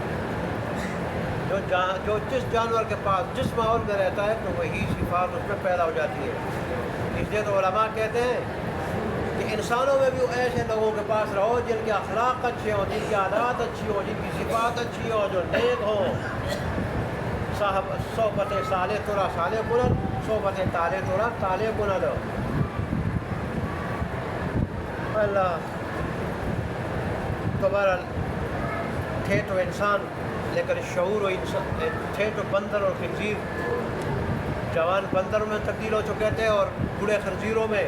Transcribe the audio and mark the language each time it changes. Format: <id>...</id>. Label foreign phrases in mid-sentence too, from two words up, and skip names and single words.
<ur>جو جس جانور کے پاس جس ماحول میں رہتا ہے تو وہی صفات اس میں پیدا ہو جاتی ہے۔ اس لیے تو علماء کہتے ہیں کہ انسانوں میں بھی ایسے لوگوں کے پاس رہو جن کے اخلاق اچھے ہوں، جن کی عادات اچھی ہوں، جن کی صفات اچھی ہوں، جو نیک ہوں۔</ur> <fa>صاحب صحبت صالح ترا صالح کنن، صحبت طالح ترا طالح کنن۔</fa> <ur>اللہ تو بہرحال تھے تو انسان، لیکن شعور و انسان تھے تو بندر اور خنزیر۔ جوان بندروں میں تبدیل ہو چکے تھے اور بوڑھے خنزیروں میں۔</ur>